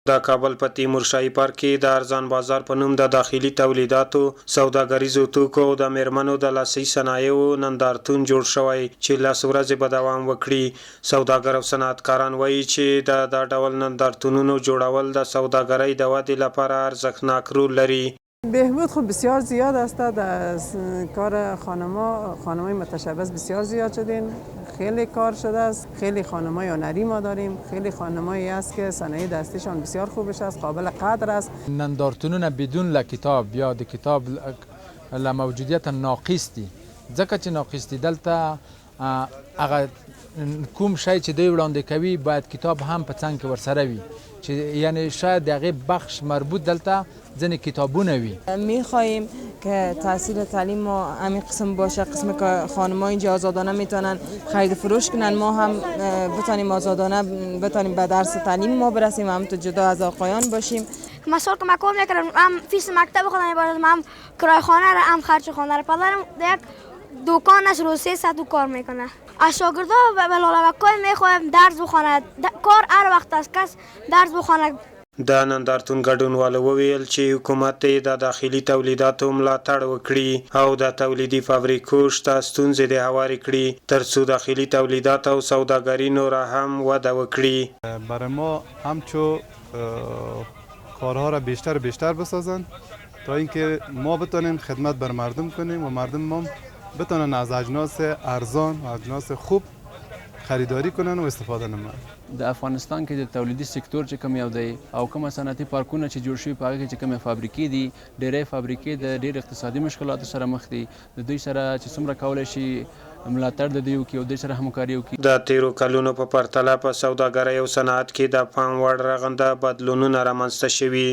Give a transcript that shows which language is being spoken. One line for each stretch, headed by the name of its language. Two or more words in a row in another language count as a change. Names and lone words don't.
Pashto: د کابل په تیمورشاهي پارک کې د ارزان بازار په نوم د داخلي تولیداتو، سوداګریزو توکو او د میرمنو د لاسي صنایعو نندارتون جوړ شوی چې لس ورځې به دوام وکړي. سوداګر او صنعتکاران وایي چې د ډول نندارتونونو جوړول د سوداګرۍ د ودې لپاره ارزښتناک رول لري.
Persian: بهبود خب بسیار زیاد است. در کار خانم‌های متشبث بسیار زیاد شدین، خیلی کار شده است. خیلی خانم‌های هنری ما داریم، خیلی خانم‌هایی است که صنایع دستیشان بسیار خوبش است، قابل قدر است.
Pashto: نندارتونونه بدون کتاب یا د کتاب موجودیت ناقص دي، ځکه چې ناقص دي دلته هغه کوم شی چې دوی وړاندې کوي باید کتاب هم په څنګ کې ورسره وي، چې یعنی شاید دغه
Persian: بخش مربوط
Pashto: دلته ځینې کتابونه وي.
Persian: میخواهیم که تحصیل تعلیم ما همین قسم باشه، قسم که خانم‌ها اینجا آزادانه میتونن خرید فروش کنن، ما هم بتونیم آزادانه بتونیم به درس تعلیم ما برسیم، هم تو جدا از آقایان باشیم. مثلا که من کار میکردم، هم فیس مکتب خودم میبردم، هم کرایه خانه را، هم خرج خانه را. پدرم یک دکان است، روز 300 کار میکنه. از شاگردا و بلالبکای میخوایم درس بخونه، کار هر وقت است کس درس بخونه.
Pashto: د نندارتون ګډونوالو وویل چې حکومت یې د داخلي تولیداتو ملاتړ وکړي او د تولیدي فابریکو شته ستونزې دې هوارې کړي ترڅو داخلي تولیدات او سوداګري نوره هم وده وکړي.
Persian: برای ما همچو کارها را بیشتر بسازن تا اینکه ما بتونیم خدمت بر مردم کنیم و مردم ما بتونن از اجناس ارزان و اجناس خوب خریداری کنن و استفاده نمایند.
Pashto: د افغانستان کې د تولیدي سکتور چې کوم یو دی او کوم صنعتي پارکونه چې جوړ شوي په هغه کې چې کومې فابریکې دي، ډېرې فابریکې د ډېر اقتصادي مشکلاتو سره مخ دي. د دوی سره چې څومره کولی شي ملاتړ د دوی وکړي او دوی سره همکاري وکړي. د تیرو کلونو په پرتله په سوداګرۍ او صنعت کې د پام وړ رغنده بدلونونه رامنځته شوي.